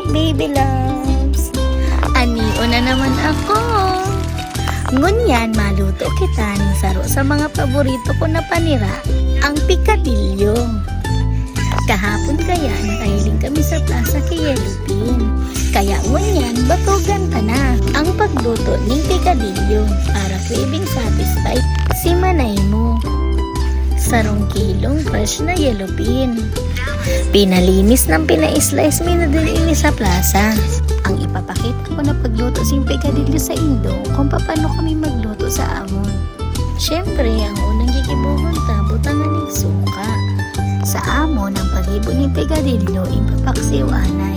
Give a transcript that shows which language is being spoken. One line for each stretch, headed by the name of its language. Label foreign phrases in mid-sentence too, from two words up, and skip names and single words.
English: baby loves.
Bikol: Aniyo na naman ako. Ngunyan, maluto kita ng saro sa mga paborito ko na panira, ang pikadilyo. Kahapon kaya nakahiling kami sa plaza kay Yellowpin. Kaya ngunyan, batugan ka na ang pagluto ng pikadilyo para
English: craving satisfied
Bikol: si manay mo. Sarong kilong fresh na Yellowpin. Pinalinis ng pina-slice mo na din ini sa plaza. Ang ipapakita ko na pagluto sing pikadilyo sa Indo kung paano kami magluto sa amon. Siyempre, ang unang gigibubunta, butangan ng suka. Sa amon, ang pag-ibo ng pikadilyo, ipapaksiw anay.